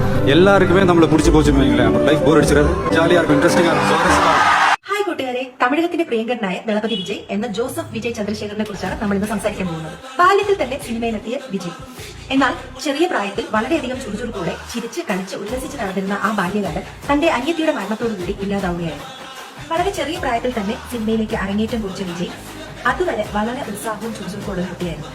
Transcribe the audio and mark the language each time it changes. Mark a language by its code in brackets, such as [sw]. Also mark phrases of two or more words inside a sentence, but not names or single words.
[ta] எல்லாருக்குமே நம்மள பிடிச்சி போச்சுன்னு வைங்களேன். நம்ம [en] life bore [ta] அடிச்சிடாது, ஜாலியா இருக்கும், இன்ட்ரெஸ்டிங்கா இருக்கும், சுவாரஸ்யமா இருக்கும். [ml] ഹായ് കൂട്ടുകാരെ, തമിഴകത്തിന്റെ പ്രിയങ്കരനായ ദളപതി വിജയ് എന്ന ജോസഫ് വിജയ് ചന്ദ്രശേഖരനെ കുറിച്ചാണ് നമ്മൾ ഇന്ന് സംസാരിക്കാൻ പോകുന്നത്. ബാല്യത്തിൽ തന്നെ സിനിമയിലെത്തിയ വിജയ്, എന്നാൽ ചെറിയ പ്രായത്തിൽ വളരെയധികം ചുറുചുറുക്കോടെ ചിരിച്ച് കളിച്ച് ഉല്ലസിച്ച് നടന്നിരുന്ന ആ ബാല്യകാലം തന്റെ അനിയത്തിയുടെ മരണത്തോടുകൂടി ഇല്ലാതാവുകയായിരുന്നു. വളരെ ചെറിയ പ്രായത്തിൽ തന്നെ സിനിമയിലേക്ക് അരങ്ങേറ്റം കുറിച്ച വിജയ് അതുവരെ വളരെ ഉത്സാഹവും ചുറുചുറുക്കോടെ കുട്ടിയായിരുന്നു.